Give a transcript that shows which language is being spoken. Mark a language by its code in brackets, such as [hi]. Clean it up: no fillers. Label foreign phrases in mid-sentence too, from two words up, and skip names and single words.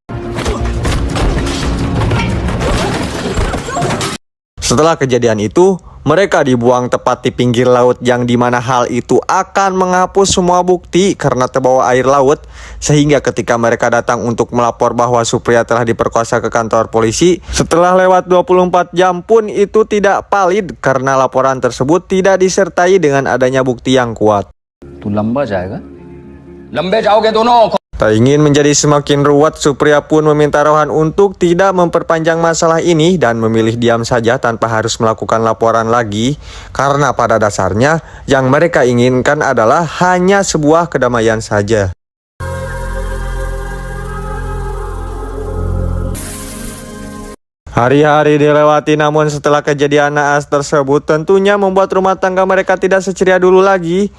[id] Setelah kejadian itu, mereka dibuang tepat di pinggir laut, yang dimana hal itu akan menghapus semua bukti karena terbawa air laut, sehingga ketika mereka datang untuk melapor bahwa Supriya telah diperkosa ke kantor polisi, setelah lewat 24 jam pun itu tidak valid karena laporan tersebut tidak disertai dengan adanya bukti yang kuat. [hi] तू लंबा जाएगा लंबे जाओगे दोनों. [id] Tak ingin menjadi semakin ruwet, Supriya pun meminta Rohan untuk tidak memperpanjang masalah ini dan memilih diam saja tanpa harus melakukan laporan lagi, karena pada dasarnya yang mereka inginkan adalah hanya sebuah kedamaian saja. Hari-hari dilewati, namun setelah kejadian naas tersebut tentunya membuat rumah tangga mereka tidak seceria dulu lagi.